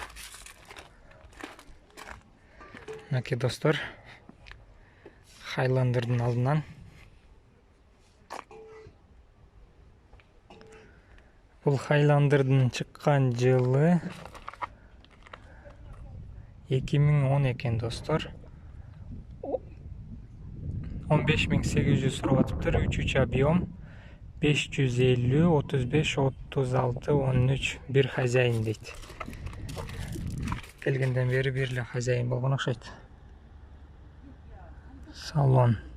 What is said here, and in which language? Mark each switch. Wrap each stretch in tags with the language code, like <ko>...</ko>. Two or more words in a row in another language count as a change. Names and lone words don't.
<kk>Мынакей достор, Highlander'дың алдынан. Бұл Highlander'дың шыққан жылы 2010 екен достор. 15.800 сұратыптыр, 3 объем, 550 35 36 13. Bir хозяин дейді. Келгенден бері берлі хозяин болған ұқсайды. Салон.</kk>